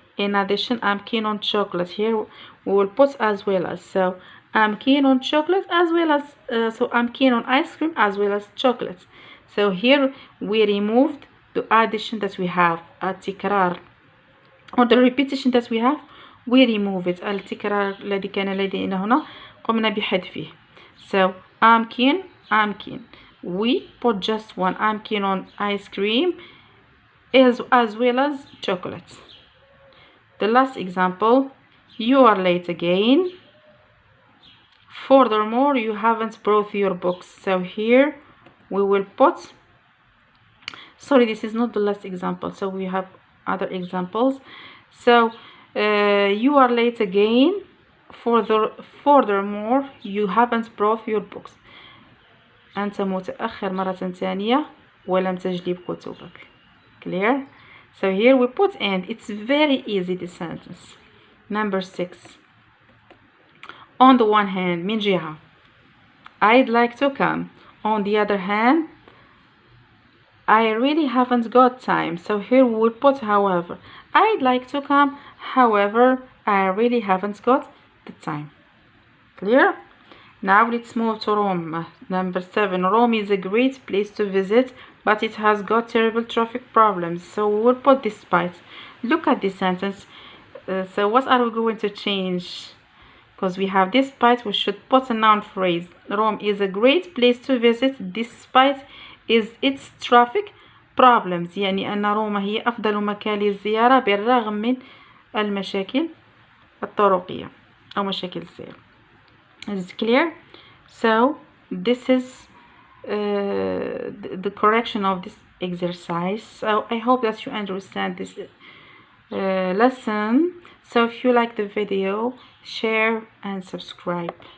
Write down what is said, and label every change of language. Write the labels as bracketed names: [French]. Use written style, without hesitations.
[English] In addition, I'm keen on chocolate. Here we will put as well as. So I'm keen on chocolate as well as, so I'm keen on ice cream as well as chocolate. So here we removed the addition that we have, التكرار, or the repetition that we have, we remove it. [Arabic] التكرار الذي كان لدينا هنا قمنا بحذفه. [English] So I'm keen. We put just one. I'm keen on ice cream as well as chocolate. The last example, you are late again. Furthermore, you haven't brought your books. So here we will put, sorry, this is not the last example, so we have other examples. So you are late again. Furthermore, you haven't brought your books. [Arabic] أنت متأخر مرة ثانية ولم تجلب كتبك. [English] Clear? So here we put and. It's very easy, this sentence. Number 6. On the one hand, [Arabic] من جهة, [English] I'd like to come. On the other hand, I really haven't got time. So here we will put however. I'd like to come, however, I really haven't got the time. Clear? Now let's move to Rome. Number 7. Rome is a great place to visit, but it has got terrible traffic problems. So we will put despite. Look at this sentence. So what are we going to change? Because we have despite, we should put a noun phrase. Rome is a great place to visit despite its traffic problems. [Arabic] يعني أن روما هي أفضل مكان للزيارة بالرغم من المشاكل الطرقية أو مشاكل السير. [English] Is it clear? So this is the correction of this exercise. So I hope that you understand this lesson. So if you like the video, share and subscribe.